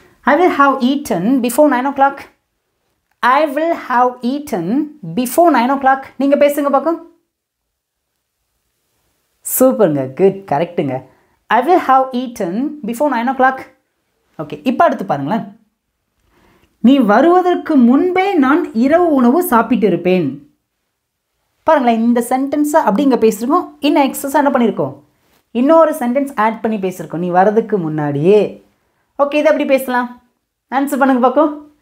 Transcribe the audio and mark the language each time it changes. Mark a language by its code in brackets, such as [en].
[en] I will have eaten before 9 o'clock. I will have eaten before 9 o'clock. [ta] நீங்கள் பேசுங்க பார்க்கும். சூப்பருங்க, குட், கரெக்டுங்க. [en] I will have eaten before 9 o'clock. [ta] Okay, இப்போ அடுத்து பாருங்களேன். நீ வருவதற்கு முன்பே நான் இரவு உணவு சாப்பிட்டு இருப்பேன். பாருங்களேன், இந்த சென்டென்ஸை அப்படி இங்கே பேசியிருக்கோம். இன்னும் எக்ஸஸாக என்ன பண்ணியிருக்கோம், இன்னொரு சென்டென்ஸ் ஆட் பண்ணி பேசியிருக்கோம், நீ வரதுக்கு முன்னாடியே. ஓகே, இதை எப்படி பேசலாம், ஆன்சர் பண்ணுங்க பார்க்கும்.